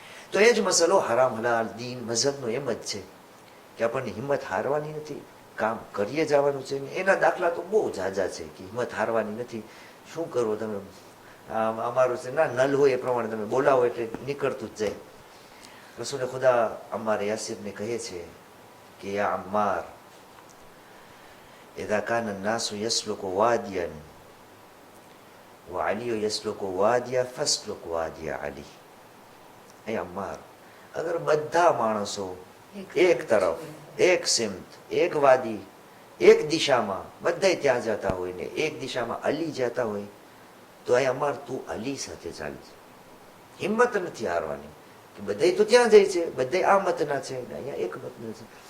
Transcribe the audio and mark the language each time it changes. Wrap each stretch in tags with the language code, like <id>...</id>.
<gu>તો એ જ મસલો હરામ હલાલ દીન મઝહબનો એમ જ છે કે આપણને હિંમત હારવાની નથી, કામ કરીએ જવાનું છે. એના દાખલા તો બહુ ઝાઝા છે કે હિંમત હારવાની નથી. શું કરવો તમે, અમારું છે ના નલ હોય એ પ્રમાણે તમે બોલાવો એટલે નીકળતું જ જાય. રસૂલે ખુદા અમ્માર યાસિરને કહે છે કે યા અમ્માર</gu> <ar>إذا كان الناس يسلك واديا وعلي يسلك واديا فاسلك وادي علي.</ar> <hi>ऐ अम्मार, अगर</hi> <gu>બધા માણસો એક તરફ, એક સિમત, એક વાદી, એક દિશામાં બધા ત્યાં જતા હોય ને એક દિશામાં અલી જતા હોય, તો</gu> <hi>ऐ अम्मार</hi> <gu>તું અલી સાથે ચાલજે. હિંમત નથી હારવાની કે બધા તો ત્યાં જાય છે, બધા આ મતના છે ને અહીંયા એક મતના છે.</gu>